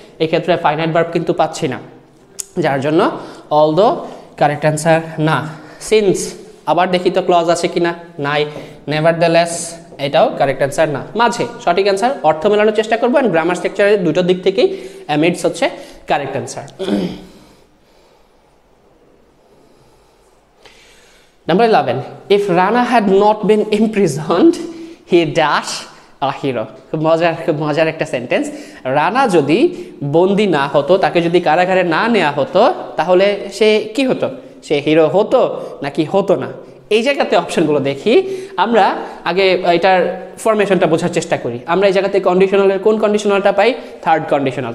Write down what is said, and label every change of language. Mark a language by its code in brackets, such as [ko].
[bn] এক্ষেত্রে finite verb কিন্তু পাচ্ছি না, যার জন্য although কারেক্ট অ্যান্সার না। সিন্স, আবার দেখি তো ক্লজ আছে কিনা, নাই। নেভারদেলেস, এটাও কারেক্ট অ্যান্সার না। মাঝে সঠিক অ্যান্সার, অর্থ মেলানোর চেষ্টা করবো, অ্যান্ড গ্রামার স্ট্রাকচারের দুটো দিক থেকেই অ্যামিডস হচ্ছে correct answer. [en] Number 11, if Rana had not been imprisoned, he dash a hero. [bn] খুব মজার একটা সেন্টেন্স। রানা যদি বন্দি না হতো, তাকে যদি কারাগারে না নেওয়া হতো, তাহলে সে কি হতো? সে হিরো হতো নাকি হতো না? এই জায়গাতে অপশনগুলো দেখি। আমরা আগে এটার ফরমেশনটা বোঝার চেষ্টা করি। আমরা এই জায়গাতে কন্ডিশনালের কোন কন্ডিশনালটা পাই? Third conditional.